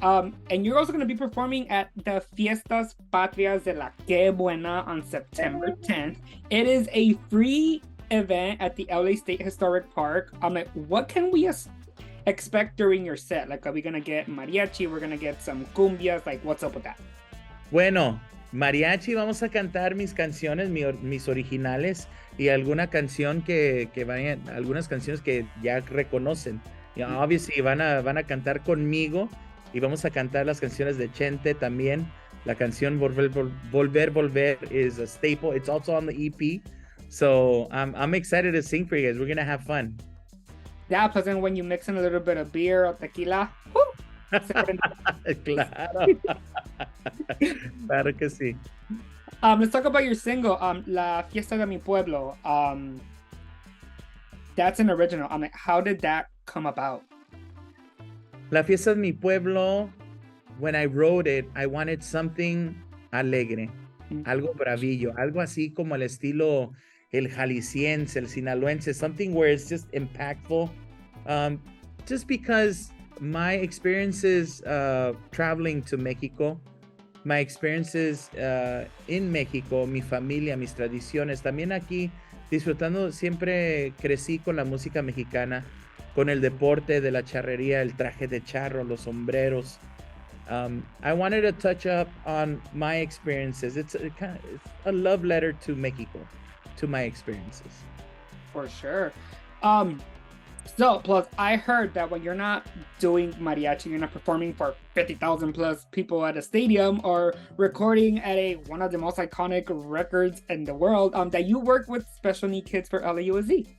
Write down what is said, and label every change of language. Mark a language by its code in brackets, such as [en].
[en] And you're also going to be performing at the Fiestas Patrias de la Que Buena on September 10th. It is a free event at the LA State Historic Park. Like, what can we expect during your set? Like, are we going to get mariachi? We're going to get some cumbias? Like, what's up with that? [es] Bueno, mariachi, vamos a cantar mis canciones, mis originales, y alguna canción algunas canciones que ya reconocen. Obviously van a cantar conmigo, y vamos a cantar las canciones de Chente también. La canción [en] Volver is a staple. It's also on the EP. So I'm excited to sing for you guys. We're gonna have fun. Yeah, plus then when you mix in a little bit of beer or tequila, [es] Claro. Claro que sí. [en] Let's talk about your single, La Fiesta de Mi Pueblo. That's an original. Like, how did that come about? La Fiesta de Mi Pueblo, when I wrote it, I wanted something [es] alegre, algo bravillo, algo así como el estilo el jalisciense, el sinaloense, [en] something where it's just impactful. Just because my experiences traveling to Mexico, my experiences in Mexico, [es] mi familia, mis tradiciones, también aquí disfrutando, siempre crecí con la música mexicana, con el deporte de la charrería, el traje de charro, los sombreros. [en] I wanted to touch up on my experiences. It's a love letter to Mexico, to my experiences. For sure. So, plus, I heard that when you're not doing mariachi, you're not performing for 50,000 plus people at a stadium or recording at one of the most iconic records in the world, that you work with special need kids for LAUSD.